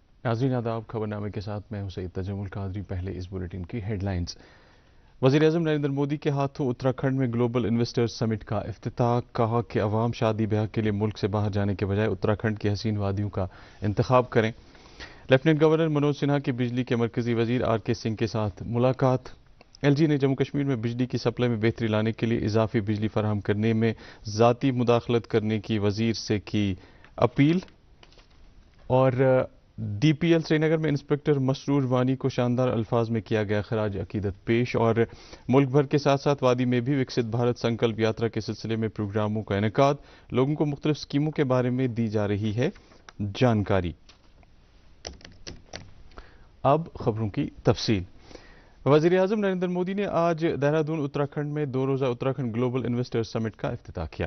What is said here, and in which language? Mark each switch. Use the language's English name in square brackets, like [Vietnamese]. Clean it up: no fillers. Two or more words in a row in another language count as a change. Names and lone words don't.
[Urdu] ناظرین آداب، خبرنامے کے ساتھ میں ہوں سعید تجمل قادری۔ پہلے اس بلیٹن کی ہیڈ لائنز۔ وزیر اعظم نریندر مودی کے ہاتھوں اتراکھنڈ میں گلوبل انویسٹرز سمٹ کا افتتاح۔ کہا کہ عوام شادی بیاہ کے لیے ملک سے باہر جانے کے بجائے اتراکھنڈ کی حسین وادیوں کا انتخاب کریں۔ لیفٹیننٹ گورنر منوج سنہا کی بجلی کے مرکزی وزیر آر کے سنگھ کے ساتھ ملاقات۔ ایل جی نے جموں کشمیر میں بجلی کی سپلائی میں بہتری لانے کے لیے اضافی بجلی فراہم کرنے میں ذاتی مداخلت کرنے کی وزیر سے کی اپیل۔ اور ڈی پی ایل سری نگر میں انسپکٹر مسرور وانی کو شاندار الفاظ میں کیا گیا خراج عقیدت پیش۔ اور ملک بھر کے ساتھ ساتھ وادی میں بھی وکست بھارت سنکلپ یاترا کے سلسلے میں پروگراموں کا انعقاد۔ لوگوں کو مختلف اسکیموں کے بارے میں دی جا رہی ہے جانکاری۔ اب خبروں کی تفصیل۔ وزیر اعظم نریندر مودی نے آج دہرادون اتراکھنڈ میں 2 روزہ اتراکھنڈ گلوبل انویسٹرز سمٹ کا افتتاح کیا۔